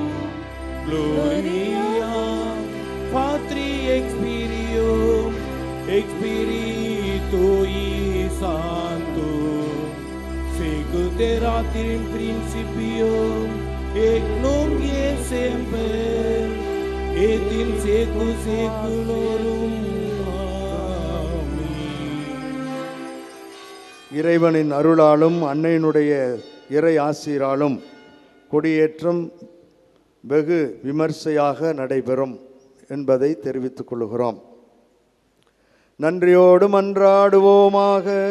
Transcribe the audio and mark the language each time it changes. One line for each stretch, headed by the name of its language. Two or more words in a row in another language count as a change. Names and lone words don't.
Latin: Gloria Patri et Spiritui Sancto, sicut erat in principio, et nunc et semper, et in seculum seculorum.
Tamil: இறைவனின் அருளாலும் அன்னையினுடைய இறை ஆசீராலும் கொடியேற்றம் வெகு விமர்சையாக நடைபெறும் என்பதை தெரிவித்துக் கொள்கிறோம். நன்றியோடு மன்றாடுவோமாக.